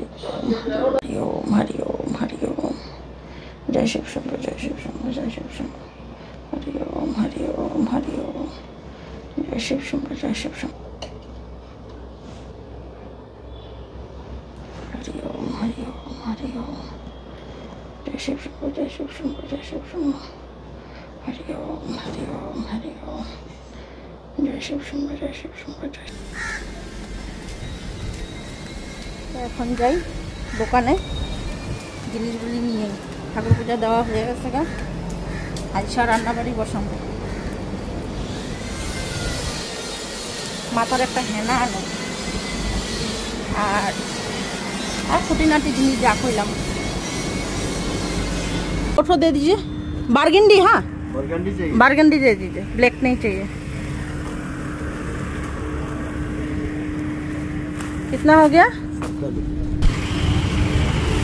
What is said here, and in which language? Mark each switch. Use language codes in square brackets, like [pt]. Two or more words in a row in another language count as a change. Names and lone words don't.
[hi] ओम हरि ओम हरि ओम जय शिव शंभो जय शिव शंभो जय शिव शंभो हरि ओम हरि ओम हरि ओम जय शिव शंभो जय शिव शंभो हरि ओम हरि ओम हरि ओम जय शिव शंभो जय शिव शंभो जय शिव शंभो हरि ओम हरि ओम हरि ओम जय शिव शंभो जय शिव शंभो जय। [bn] এখন যাই দোকানে জিনিসগুলি নিয়ে। ঠাকুর পূজা দেওয়া হয়ে গেছে গা, আইসা রান্নাবাড়ি বসাবো। মাথার একটা হেনা আনো আর খুঁটিনাটি জিনিস যা কইলাম। [hi] फोटो दे दीजिए, बारगेंडी। हाँ बारगेंडी दे दीजिए, ब्लैक नहीं चाहिए। कितना हो गया?